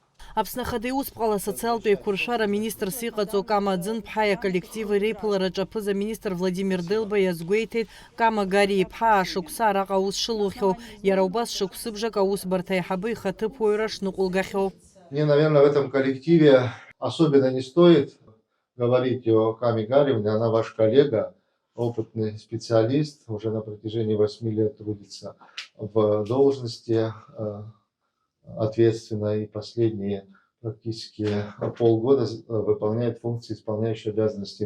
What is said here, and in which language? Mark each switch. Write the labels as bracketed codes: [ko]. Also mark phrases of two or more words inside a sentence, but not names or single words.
[ab] Аԥсны Ус социалтә еиқәыршәара министрс иҟаҵоу Кама Ӡын-ԥҳа иаколлектив иреиԥылараҿы аԥыза-министр Владимир Дылба иазгәеиҭеит Кама Гари-иԥҳа ашықәса араҟа аус шылухьоу, иара убас шықәсыбжак аусбарҭа аиҳабы ихаҭыԥуаҩра шныҟәылгахьоу. [ru] Мне, наверное, в этом коллективе особенно не стоит говорить о Каме Гариевне, она ваш коллега, опытный специалист, уже на протяжении 8 лет трудится в должности ответственно и последние практически полгода выполняет функции исполняющей обязанности.